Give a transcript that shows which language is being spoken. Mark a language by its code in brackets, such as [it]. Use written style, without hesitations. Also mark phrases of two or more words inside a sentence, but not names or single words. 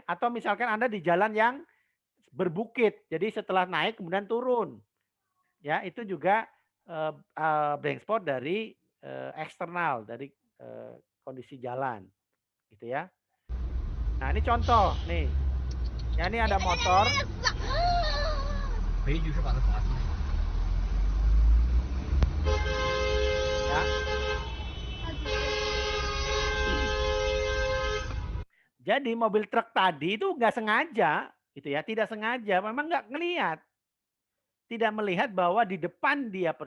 [id] Atau misalkan Anda di jalan yang berbukit. Jadi setelah naik kemudian turun. Ya, itu juga [en] blank spot [id] dari eksternal dari kondisi jalan gitu ya. Nah, ini contoh nih. Ya, ini ada motor. [zh] 回一句是把它打死。 [id] Ya. Jadi mobil truk tadi itu nggak sengaja, gitu ya, tidak sengaja, memang nggak ngelihat, tidak melihat bahwa di depan dia persis.